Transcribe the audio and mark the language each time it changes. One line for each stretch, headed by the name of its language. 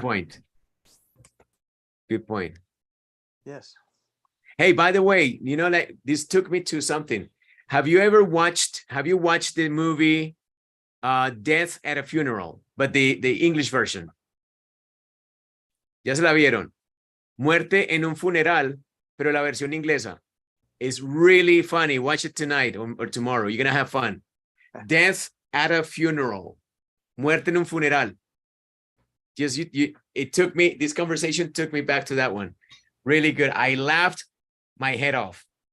English: point. Good point. Yes. Hey, by the way, like this took me to something. Have you watched the movie Death at a Funeral, but the English version?
Spanish: ¿Ya se la vieron? Muerte en un funeral, pero la versión inglesa.
English: It's really funny. Watch it tonight or tomorrow. You're going to have fun. Death at a Funeral. Muerte en un funeral. This conversation took me back to that one. Really good. I laughed my head off.